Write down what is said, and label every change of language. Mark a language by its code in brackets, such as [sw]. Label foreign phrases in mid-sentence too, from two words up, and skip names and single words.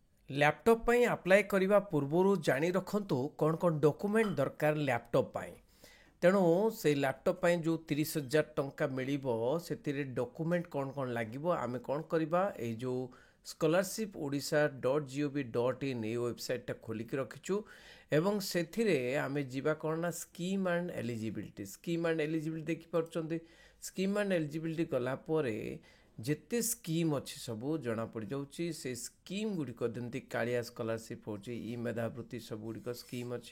[or] लैपटॉप ପାଇଁ ଆପ୍ଲାଏ କରିବା ପୂର୍ବରୁ ଜାଣି ରଖନ୍ତୁ କ'ଣ କ'ଣ ଡକୁମେଣ୍ଟ ଦରକାର ଲ୍ୟାପଟପ୍ ପାଇଁ। ତେଣୁ ସେଇ ଲ୍ୟାପଟପ୍ ପାଇଁ ଯେଉଁ 30,000 ଟଙ୍କା ମିଳିବ ସେଥିରେ ଡକୁମେଣ୍ଟ କ'ଣ କ'ଣ ଲାଗିବ ଆମେ କ'ଣ କରିବା, ଏଇ ଯେଉଁ scholarship.odisha.gov.in ଏଇ ୱେବସାଇଟ୍ଟା ଖୋଲିକି ରଖିଛୁ ଏବଂ ସେଥିରେ ଆମେ ଯିବା କ'ଣ ନା [en] scheme and eligibility [or] ଦେଖିପାରୁଛନ୍ତି। [en] scheme and eligibility [or] ଗଲା ପରେ ଯେତେ ସ୍କିମ୍ ଅଛି ସବୁ ଜଣାପଡ଼ିଯାଉଛି। ସେ ସ୍କିମ୍ ଗୁଡ଼ିକ ଯେମିତି କାଳିଆ ସ୍କଲାରସିପ୍ ହେଉଛି, ଇ ମେଧାବୃତ୍ତି ସବୁଗୁଡ଼ିକ ସ୍କିମ୍ ଅଛି।